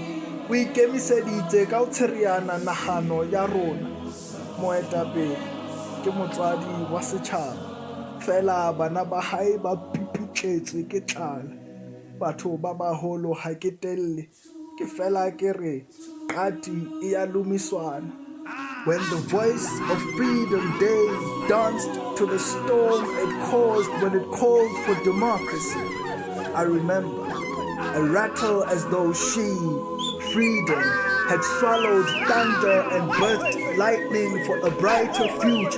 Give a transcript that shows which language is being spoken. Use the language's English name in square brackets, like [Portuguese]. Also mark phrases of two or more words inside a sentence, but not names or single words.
[Southern Sotho] O ikemiseditse ka ho tsheriana nahano ya rona. Moetapele ke motswadi wa setjhaba, fela bana ba hae ba pipitletswe ke tlala. Batho ba baholo ha ke telle, ke fela ke re qati e a lumiswana. [English] When the voice of freedom day danced to the storm it caused when it called for democracy, I remember a rattle as though she, freedom, had swallowed thunder and birthed lightning for a brighter future.